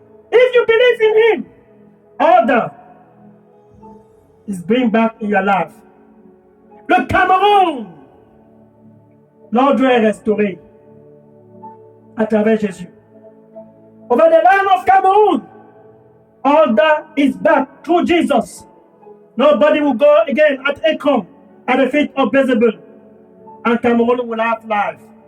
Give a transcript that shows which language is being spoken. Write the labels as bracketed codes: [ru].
[en] If you believe in him, order is being back in your life. [fr] Le Cameroun, l'ordre est restauré à travers Jésus. [en] Over the land of Cameroon, order is back through Jesus. Nobody will go again at Ekron at the feet of Bézébul. And Cameroon will have life.